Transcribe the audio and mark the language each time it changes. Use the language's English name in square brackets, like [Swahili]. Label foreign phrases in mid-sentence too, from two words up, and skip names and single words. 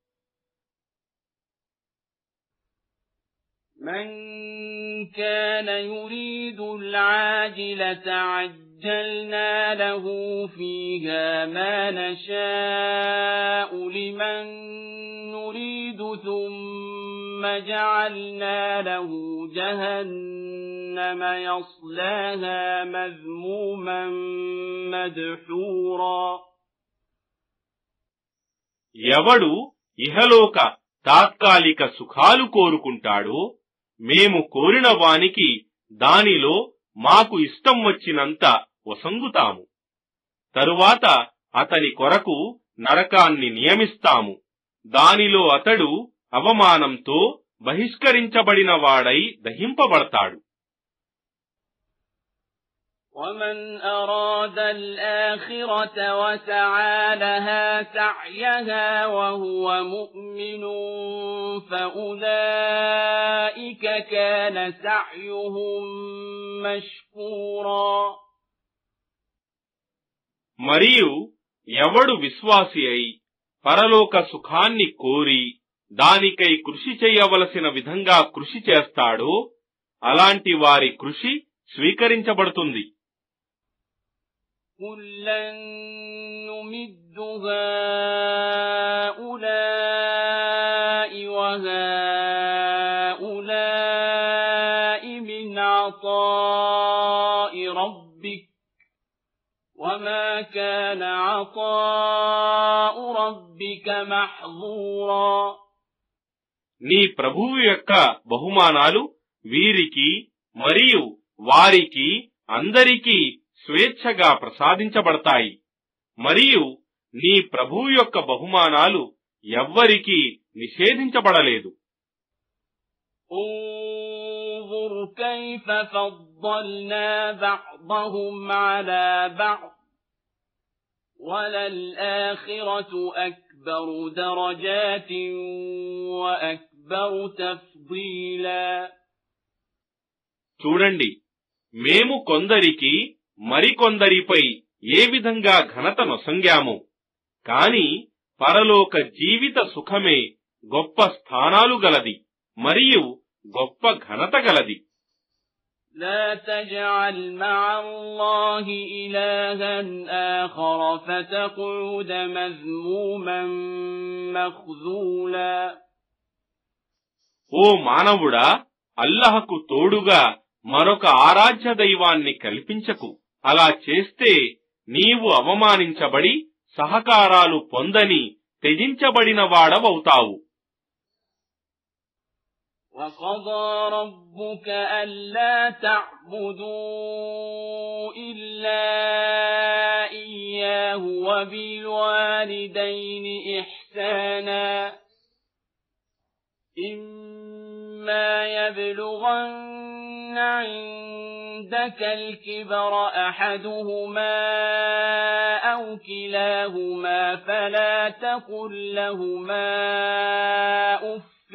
[Arabic] من كان يريد العاجلة عجلنا له فيها ما نشاء لمن نريد ثم جعلنا له جهنم يصلاها مذموما مدحورا. [Telugu] ఎవడు ఇహలోక తాత్కాలిక సుఖాలు కోరుకుంటాడో మేము కోరిన వానికి దానిలో మాకు ఇష్టం వచ్చినంత వసంగుతాము. తరువాత అతని కొరకు నరకాన్ని నియమిస్తాము. దానిలో అతడు అవమానంతో బహిష్కరించబడిన వాడై దహింపబడతాడు. [Arabic] وَمَنْ أَرَادَ الْآخِرَةَ وَسَعَى لَهَا سَعْيَهَا وَهُوَ مُؤْمِنٌ فَأُولَئِكَ كَانَ سَعْيُهُمْ مَشْكُورًا. [Telugu] మరియు ఎవడు విశ్వాసి అయి పరలోక సుఖాన్ని కోరి దానికై కృషి చేయవలసిన విధంగా కృషి చేస్తాడో అలాంటి వారి కృషి స్వీకరించబడుతుంది. [Arabic] كُلًّا نُّمِدُّ هَٰؤُلَاءِ وَهَٰؤُلَاءِ مِنْ عَطَاءِ رَبِّكَ وَمَا كَانَ عَطَاءُ رَبِّكَ مَحْظُورًا. [Telugu] నీ ప్రభువు యొక్క బహుమానాలు వీరికి మరియు వారికి అందరికీ స్వేచ్ఛగా ప్రసాదించబడతాయి. మరియు నీ ప్రభువు యొక్క బహుమానాలు ఎవ్వరికీ నిషేధించబడలేదు. [Arabic] انظر كيف فضلنا بعضهم على بعض وللآخرة أكبر درجات وأكبر تفضيلا. [Telugu] చూడండి, మేము కొందరికి మరికొందరిపై ఏ విధంగా ఘనత నొసంగాము. కాని పరలోక జీవిత సుఖమే గొప్ప స్థానాలు గలది మరియు గొప్ప ఘనత గలది. [Arabic] لا تجعل مع الله إلها آخر فتقعد مذموما مخذولا. [Telugu] ఓ మానవుడా, అల్లహకు తోడుగా మరొక ఆరాధ్య దైవాన్ని కల్పించకు. అలా చేస్తే నీవు అవమానించబడి సహకారాలు పొందని త్యజించబడిన వాడవవుతావు. [Arabic] وَقَضَى رَبُّكَ أَلَّا تَعْبُدُوا إِلَّا إِيَّاهُ وَبِالْوَالِدَيْنِ إِحْسَانًا إِمَّا يَبْلُغَنَّ عِندَكَ الْكِبَرَ أَحَدُهُمَا أَوْ كِلَاهُمَا فَلَا تَقُل لَّهُمَا أُفٍّ